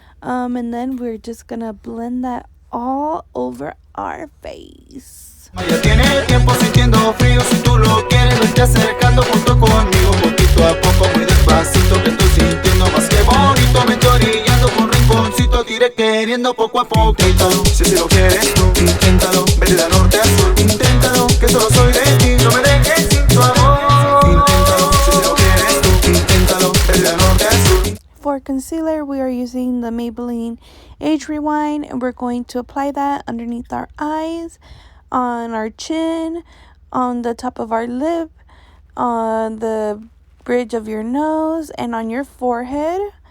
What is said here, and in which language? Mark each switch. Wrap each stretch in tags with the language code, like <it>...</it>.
<en>And then we're just gonna blend that all over our face.</en> <es>Ya tiene tiempo sintiendo frío, si tú lo quieres vete acercando junto conmigo, poquito a poco, muy despacito, que estoy sintiendo más que bonito, me estoy orillando por rinconcito, te iré queriendo poco a poquito. Si lo quieres tú, inténtalo, vete de norte a sur, inténtalo, que solo soy de ti, no me dejes sin tu amor. Inténtalo, si lo quieres tú, inténtalo, vete de norte a sur.</es> <en>For concealer, we are using the Maybelline Age Rewind, and we're going to apply that underneath our eyes, on our chin, on the top of our lip, on the bridge of your nose, and on your forehead.</en>